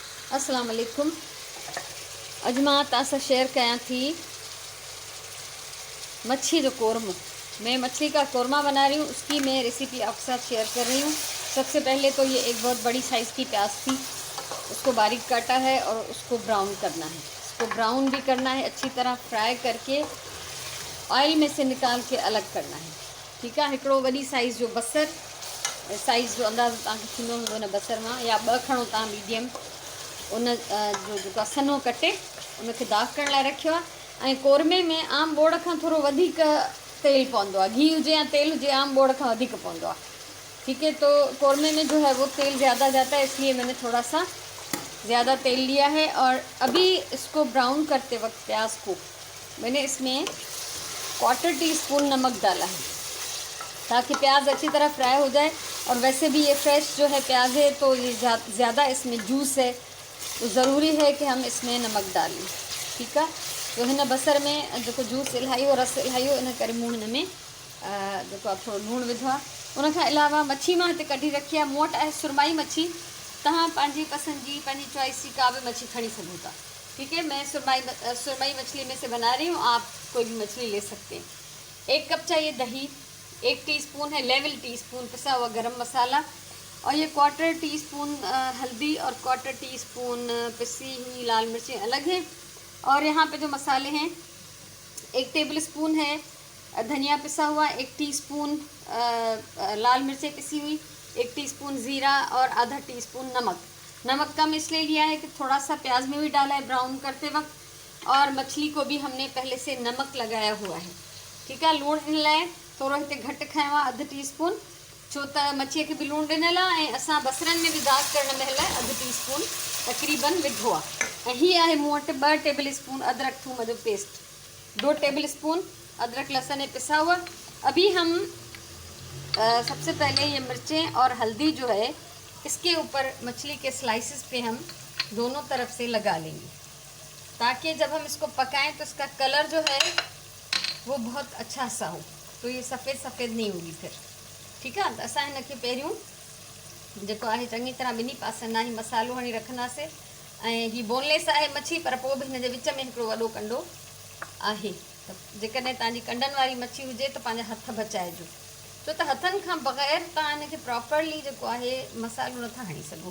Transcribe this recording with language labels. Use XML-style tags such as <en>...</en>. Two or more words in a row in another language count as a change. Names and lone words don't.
<sd>अस्सलाम वालेकुम। अज मां तव्हां शेयर कयां थी मच्छी जो कोरमा।</sd> <hi>मैं मछली का कोरमा बना रही हूँ, उसकी मैं रेसिपी आपके साथ शेयर कर रही हूँ। सबसे पहले तो ये एक बहुत बड़ी साइज़ की प्याज थी, उसको बारीक काटा है और उसको ब्राउन करना है। इसको ब्राउन भी करना है, अच्छी तरह फ्राई करके ऑयल में से निकाल के अलग करना है। ठीक है।</hi> <sd>हिकिड़ो वॾी साइज़ जो बसर, साइज़ जो अंदाज़ तव्हांखे थींदो हूंदो हुन बसर मां, या ॿ खणो तव्हां मीडियम, उन जो जेको सनो कटे उनखे दाग करण लाइ रखियो आहे। ऐं कोरमे में आम बोड़ खां थोरो वधीक तेल पवंदो आहे, घी हुजे या तेल हुजे, आम बोड़ खां वधीक पवंदो आहे।</sd> <hi>ठीक है। तो कोरमे में जो है वो तेल ज़्यादा जाता है, इसलिए मैंने थोड़ा सा ज़्यादा तेल लिया है। और अभी इसको ब्राउन करते वक्त प्याज को मैंने इसमें 1/4 टीस्पून नमक डाला है, ताकि प्याज अच्छी तरह फ्राई हो जाए। और वैसे भी ये फ्रेश जो है प्याज है, तो ये ज़्यादा इसमें जूस है, तो ज़रूरी है कि हम इसमें नमक डालें। ठीक है।</hi> <sd>तो हिन बसर में जो जूस इलाही हो, रस इलाही हो, इन करे मूं हिन में जो थोड़ा लूण विधो आहे। उन खां अलावा मच्छी मां हिते कढी रखी आहे, मूं वटि आहे सुरमाई मच्छी। तव्हां पंहिंजी पसंद जी, पंहिंजी चॉइस जी का भी मच्छी खड़ी सघो था।</sd> <hi>ठीक है। मैं सुरमाई मछली में से बना रही हूँ, आप कोई भी मछली ले सकते हैं। 1 कप चाहिए दही, 1 टीस्पून है</hi> <en>level teaspoon</en> <hi>पिसा हुआ गरम मसाला, और ये 1/4 टीस्पून हल्दी, और 1/4 टीस्पून पिसी हुई लाल मिर्चें अलग हैं। और यहाँ पे जो मसाले हैं, 1</hi> <en>table spoon</en> <hi>है धनिया पिसा हुआ, 1 टीस्पून लाल मिर्चें पिसी हुई, 1 टीस्पून ज़ीरा, और आधा टीस्पून नमक। नमक कम इसलिए लिया है कि थोड़ा सा प्याज में भी डाला है ब्राउन करते वक्त, और मछली को भी हमने पहले से नमक लगाया हुआ है। ठीक है।</hi> <sd>लूण इन लाइ थोरो हिते घटि खयों आहे, 1/2 टीस्पून, छो त मच्छीअ खे बि लूण ॾिनल आहे, ऐं असां बसरनि में बि दाग करण महिल 1/2 टीस्पून तक़रीबन विधो आहे। ऐं हीअ आहे मूं वटि 2</sd> <en>table spoon</en> <sd>अदरक थूम जो पेस्ट, 2</sd> <en>table spoon</en> <hi>अदरक लहसुन पिसा हुआ। अभी हम सबसे पहले ये मिर्चें और हल्दी जो है, इसके ऊपर मछली के स्लाइसेस पे हम दोनों तरफ से लगा लेंगे, ताकि जब हम इसको पकाएं तो इसका कलर जो है वो बहुत अच्छा सा हो, तो ये सफ़ेद सफ़ेद नहीं होगी फिर। ठीक है।</hi> <sd>तो असां हिनखे पहिरियों जेको आहे चङी तरह ॿिन्ही पासनि ताईं मसालो हणी रखंदासीं। ऐं हीअ बोनलेस आहे मच्छी, पर पोइ बि हिन जे विच में हिकिड़ो वॾो कंडो आहे। त जेकॾहिं तव्हांजी कंडनि वारी मच्छी हुजे त पंहिंजा हथ बचाइजो, छो त हथनि खां बग़ैर तव्हां हिनखे प्रॉपरली जेको आहे मसालो नथा हणी सघो।</sd>